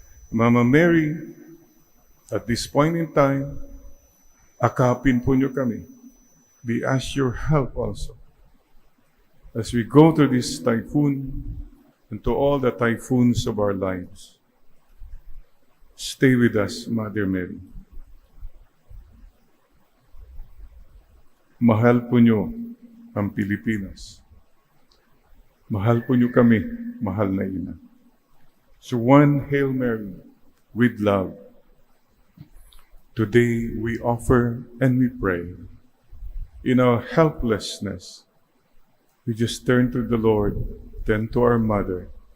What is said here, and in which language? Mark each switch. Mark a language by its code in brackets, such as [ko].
[en] Mama Mary, at this point in time, [tl] akapin po niyo kami. [en] We ask your help also. As we go through this typhoon and to all the typhoons of our lives, stay with us, Mother Mary. [tl] Mahal po niyo ang Pilipinas. Mahal po niyo kami, mahal na ina. [en] So one Hail Mary with love. Today we offer and we pray. In our helplessness, we just turn to the Lord, then to our Mother.